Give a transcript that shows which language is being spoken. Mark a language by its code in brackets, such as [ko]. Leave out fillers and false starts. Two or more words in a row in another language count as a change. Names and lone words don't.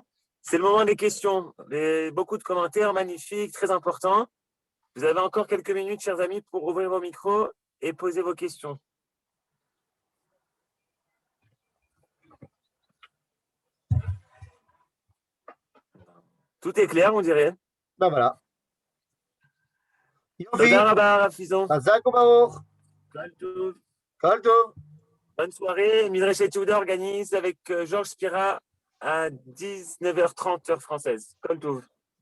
[fr] C'est le moment des questions. Beaucoup de commentaires magnifiques, très importants. Vous avez encore quelques minutes, chers amis, pour ouvrir vos micros et poser vos questions. Tout est clair, on dirait. Ben voilà. [he] תודה רבה Rafizon. חזק וברוך. כל טוב. כל טוב. [fr] Bonne soirée. Midrash Yehuda organise avec Georges Spira à 19h30 heure française. [he] כל טוב.